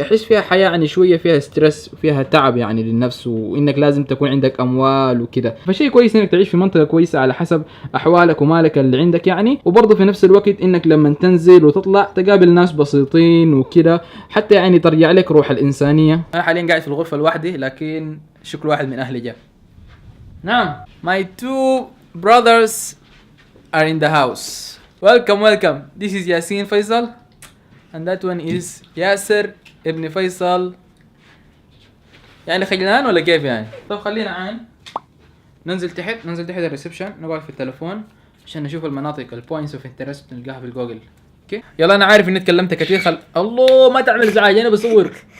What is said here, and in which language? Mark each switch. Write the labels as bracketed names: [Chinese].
[Arabic] يحس فيها حياة يعني شوية فيها ستريس وفيها تعب يعني للنفس، وانك لازم تكون عندك اموال وكده. فشيء كويس انك تعيش في منطقة كويسة على حسب احوالك ومالك اللي عندك يعني. وبرضه في نفس الوقت انك لما تنزل وتطلع تقابل ناس بسيطين وكده، حتى يعني ترجع لك روح الانسانية. انا حاليا قاعد في الغرفة لوحدي، لكن شكل واحد من اهلي جاء. نعم، [English] my two brothers are in the house. Welcome. This is Yasin Faisal and that one is Yasser ابن فيصل. [Arabic] يعني خجلان ولا كيف يعني؟ طب خلينا عين ننزل تحت الريسبشن، نقعد في التلفون عشان نشوف المناطق [English] البوينتس of interest [Arabic] نلقاها في الجوجل. اوكي يلا، انا عارف اني تكلمت كثير. الله ما تعمل ازعاج، انا بصور.